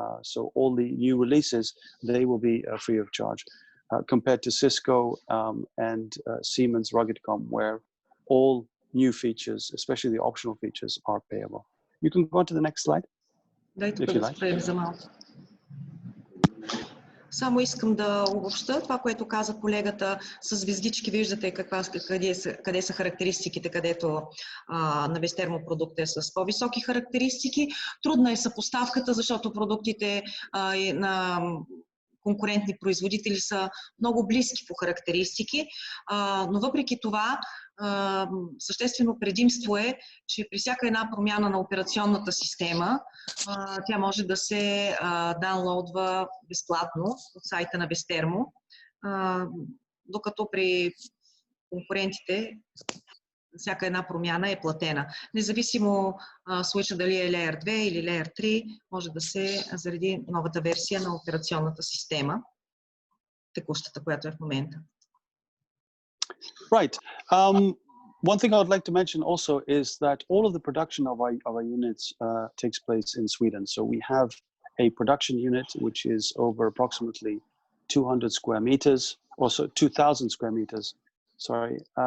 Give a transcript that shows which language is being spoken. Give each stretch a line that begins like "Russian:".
English: So all the new releases, they will be free of charge, compared to Cisco and Siemens RuggedCom, where all new features, especially the optional features, are payable. You can go on to the next slide. If you like.
Bulgarian: Само искам да обобща това, което каза колегата. С звездички виждате къде са характеристиките, където на Westermo продукт е с по-високи характеристики. Трудна е съпоставката, защото продуктите на конкурентни производители са много близки по характеристики, но въпреки това съществено предимство е, че при всяка една промяна на операционната система тя може да се даунлоудва безплатно от сайта на Westermo, докато при конкурентите всяка една промяна е платена. Независимо суича дали е Layer 2 или Layer 3, може да се заради новата версия на операционната система, текущата, която е в момента.
English: Right. One thing I would like to mention also is that all of the production of our units takes place in Sweden. So we have a production unit which is over approximately 200 square meters, also 2,000 square meters, sorry.